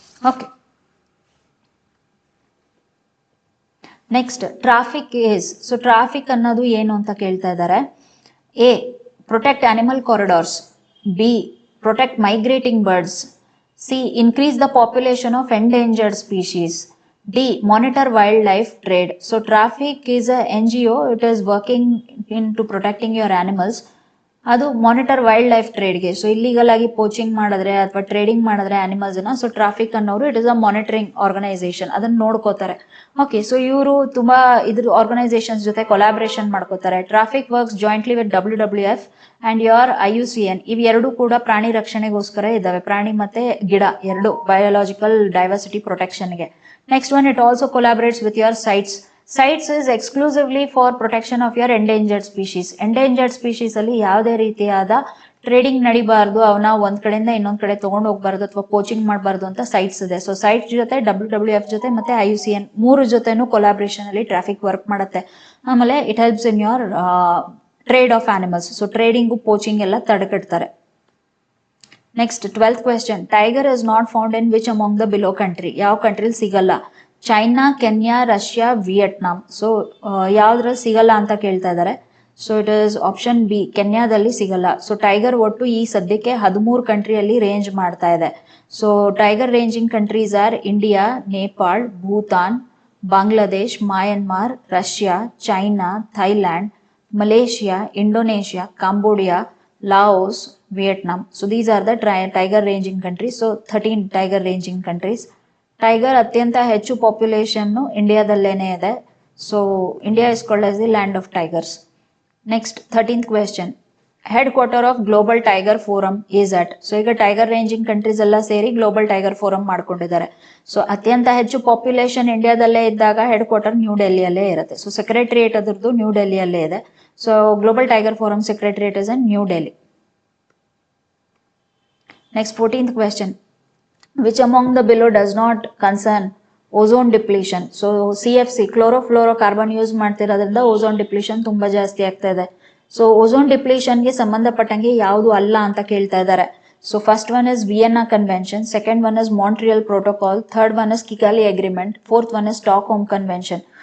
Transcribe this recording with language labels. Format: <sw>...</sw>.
<en>Okay, next traffic is.</en> <kn>So traffic ಅನ್ನೋದು ಏನು ಅಂತ ಕೇಳ್ತಾ ಇದ್ದಾರೆ. A,</kn> <en>Protect animal corridors. B, protect migrating birds. C, increase the population of endangered species. D, monitor wildlife trade. So traffic is a NGO. It is working into protecting your animals.</en> <kn>ಅದು monitor wild life ಟ್ರೇಡ್ಗೆ. So illegal ಆಗಿ poaching ಮಾಡಿದ್ರೆ ಅಥವಾ trading ಮಾಡಿದ್ರೆ ಅನಿಮಲ್ಸ್ನ, so traffic ಅನ್ನೋರು</kn> <en>it is a monitoring organisation,</en> <kn>ಅದನ್ನ ನೋಡ್ಕೋತಾರೆ. Okay, so ಇವರು ತುಂಬಾ ಇದ್ರ ಆರ್ಗನೈಸೇಷನ್ಸ್ ಜೊತೆ ಕೊಲಾಬ್ರೇಷನ್ ಮಾಡ್ಕೋತಾರೆ.</kn> <en>Traffic works jointly with WWF and your IUCN.</en> <kn>ಇವ್ ಎರಡು ಕೂಡ ಪ್ರಾಣಿ ರಕ್ಷಣೆಗೋಸ್ಕರ ಇದಾವೆ, ಪ್ರಾಣಿ ಮತ್ತೆ ಗಿಡ ಎರಡು, biological diversity ಪ್ರೊಟೆಕ್ಷನ್ಗೆ.</kn> <en>Next one, it also collaborates with your CITES. CITES is exclusively for protection of your endangered species.</en> <kn>Endangered species ಅಲ್ಲಿ ಯಾವುದೇ ರೀತಿಯಾದ ಟ್ರೇಡಿಂಗ್ ನಡಿಬಾರ್ದು, ಅವನ್ನ ಒಂದ್ ಕಡೆಯಿಂದ ಇನ್ನೊಂದ್ ಕಡೆ ತಗೊಂಡು ಹೋಗ್ಬಾರ್ದು ಅಥವಾ ಪೋಚಿಂಗ್ ಮಾಡಬಾರ್ದು ಅಂತ CITES ಇದೆ. ಸೊ CITES ಜೊತೆ WWF ಜೊತೆ ಮತ್ತೆ IUCN ಮೂರು ಜೊತೆನೂ ಕೊಲಾಬ್ರೇಷನ್ ಅಲ್ಲಿ ಟ್ರಾಫಿಕ್ ವರ್ಕ್ ಮಾಡುತ್ತೆ.</kn> <en>ಆಮೇಲೆ it helps in your trade of animals.</en> <kn>So trading poaching ಎಲ್ಲ ತಡೆಗಟ್ತಾರೆ.</kn> <en>Next 12th question, tiger is not found in which among the below country.</en> <kn>ಯಾವ ಕಂಟ್ರಿಲಿ ಸಿಗಲ್ಲ? China, Kenya, Russia, Vietnam. So ಯಾವ್ದ್ರಲ್ಲಿ ಸಿಗಲ್ಲ ಅಂತ ಕೇಳ್ತಾ ಇದ್ದಾರೆ.</kn> <en>so it is option B,</en> <kn>ಕೆನ್ಯಾದಲ್ಲಿ ಸಿಗಲ್ಲ. So tiger ಒಟ್ಟು ಈ ಸದ್ಯಕ್ಕೆ 13 ಕಂಟ್ರಿಯಲ್ಲಿ ರೇಂಜ್ ಮಾಡ್ತಾ ಇದೆ.</kn> <en>So tiger ranging countries are India, Nepal, Bhutan, Bangladesh, Myanmar, Russia, China, Thailand, Malaysia, Indonesia, Cambodia, Laos, Vietnam. So these are the tiger ranging countries. So 13 tiger ranging countries.</en> <kn>Tiger ಅತ್ಯಂತ ಹೆಚ್ಚು population ಇಂಡಿಯಾದಲ್ಲೇನೆ ಇದೆ.</kn> <en>So India is called as the land of tigers. Next 13th question, headquarter of global tiger forum is at.</en> <kn>So ಈಗ tiger ranging countries ಎಲ್ಲ ಸೇರಿ global tiger forum ಮಾಡ್ಕೊಂಡಿದ್ದಾರೆ. So ಅತ್ಯಂತ ಹೆಚ್ಚು population ಇಂಡಿಯಾದಲ್ಲೇ ಇದ್ದಾಗ ಹೆಡ್ ಕ್ವಾರ್ಟರ್ ನ್ಯೂ ಡೆಲ್ಲಿಯಲ್ಲೇ ಇರುತ್ತೆ. So secretariat ಅದರದ್ದು new ಡೆಲ್ಲಿಯಲ್ಲೇ ಇದೆ.</kn> <en>So Global Tiger Forum Secretariat is in New Delhi. Next 14th question, which among the below does not concern ozone depletion?</en> <kn>So CFC, chlorofluorocarbon use ಮಾಡ್ತಿರೋದ್ರಿಂದ ozone depletion ತುಂಬಾ ಜಾಸ್ತಿ ಆಗ್ತಾ ಇದೆ. So ozone ಡಿಪ್ಲೀಷನ್ಗೆ ಸಂಬಂಧಪಟ್ಟಂಗೆ ಯಾವುದು ಅಲ್ಲ ಅಂತ ಕೇಳ್ತಾ ಇದ್ದಾರೆ.</kn> <en>So first one is Vienna convention, second one is Montreal protocol, third one is Kigali agreement, fourth one is Stockholm convention.</en>